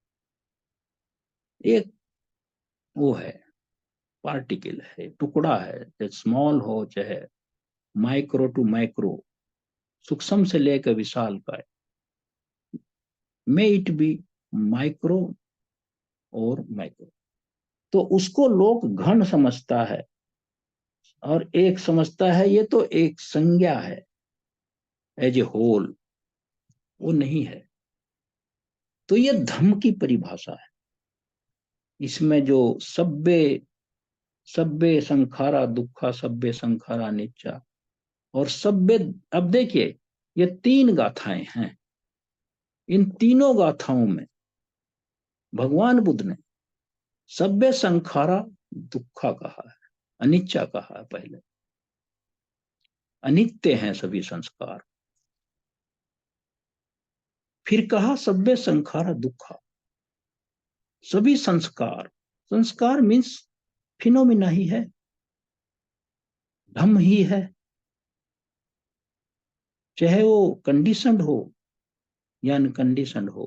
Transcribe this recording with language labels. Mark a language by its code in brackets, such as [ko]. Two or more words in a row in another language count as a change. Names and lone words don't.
[hi] एक वो है, पार्टिकल है, टुकड़ा है, चाहे स्मॉल हो चाहे [en] micro to micro, [hi] सूक्ष्म से लेकर विशाल का, [en] may it be micro [hi] और माइक्रो, तो उसको लोग घन समझता है, और एक समझता है ये तो एक संज्ञा है, [en] as a whole, [hi] वो नहीं है। तो ये धम्म की परिभाषा है। इसमें जो [pi] सब्बे सब्बे संखारा दुखा, सब्बे संखारा निच्चा, [hi] और सब्बे, अब देखिए ये तीन गाथाएं हैं। इन तीनों गाथाओं में भगवान बुद्ध ने [pi] सब्बे संखारा दुखा [hi] कहा है, अनिच्चा कहा है। पहले अनित्य हैं सभी संस्कार, फिर कहा [pi] सब्बे संखारा दुखा, [hi] सभी संस्कार, संस्कार [en] means phenomena [hi] ही है, धम्म ही है, चाहे वो कंडीशनड हो या अनकंडीशनड हो।